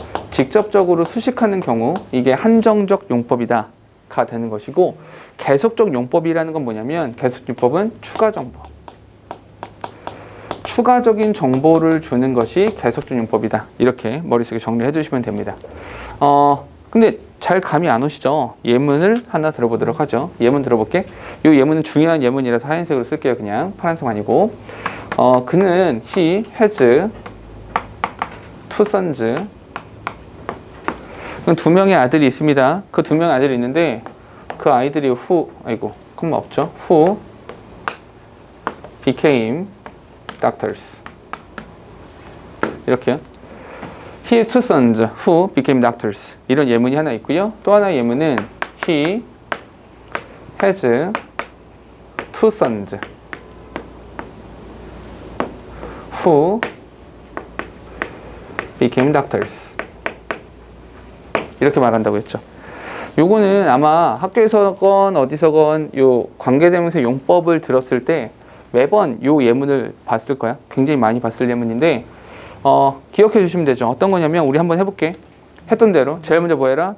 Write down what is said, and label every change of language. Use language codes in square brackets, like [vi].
[ko] 직접적으로 수식하는 경우 이게 한정적 용법이다 가 되는 것이고, 계속적 용법이라는 건 뭐냐면 계속 용법은 추가 정보, 추가적인 정보를 주는 것이 계속적 용법이다. 이렇게 머릿속에 정리해 주시면 됩니다. 근데 잘 감이 안 오시죠? 예문을 하나 들어보도록 하죠. 예문 들어볼게. 이 예문은 중요한 예문이라서 하얀색으로 쓸게요. 그냥 파란색 아니고. 그는 [en] he has two sons. [ko] 두 명의 아들이 있습니다. 그 두 명의 아들이 있는데 그 아이들이 콤마 없죠? [en] who became doctors. [ko] 이렇게요. [en] He had two sons who became doctors. [ko] 이런 예문이 하나 있고요. 또 하나의 예문은 [en] he has two sons who became doctors. [ko] 이렇게 말한다고 했죠. 요거는 아마 학교에서건 어디서건 요 관계대명사 용법을 들었을 때 매번 요 예문을 봤을 거야. 굉장히 많이 봤을 예문인데 기억해 주시면 되죠. 어떤 거냐면 우리 한번 해볼게. 했던 대로 제일 먼저 뭐 해라?